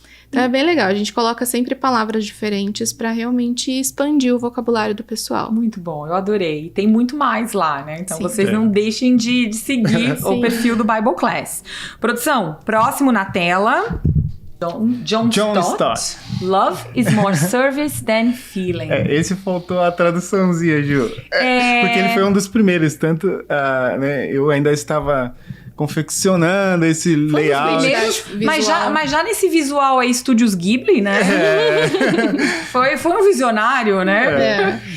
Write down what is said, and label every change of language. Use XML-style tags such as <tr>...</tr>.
<pt>Então é bem legal, a gente coloca sempre palavras diferentes para realmente expandir o vocabulário do pessoal. Muito bom, eu adorei. E tem muito mais lá, né? Então Sim. vocês não deixem de seguir o Sim. perfil do Bible Class. Produção, próximo na tela. John Stott.</pt> <en>Love is more service than feeling.</en> <pt>Esse faltou a traduçãozinha, Ju. Porque ele foi um dos primeiros, tanto, né, eu ainda estava confeccionando esse layout. Primeiros, Visual. mas já nesse visual aí, Estúdios Ghibli, né? Foi um visionário, né?</pt>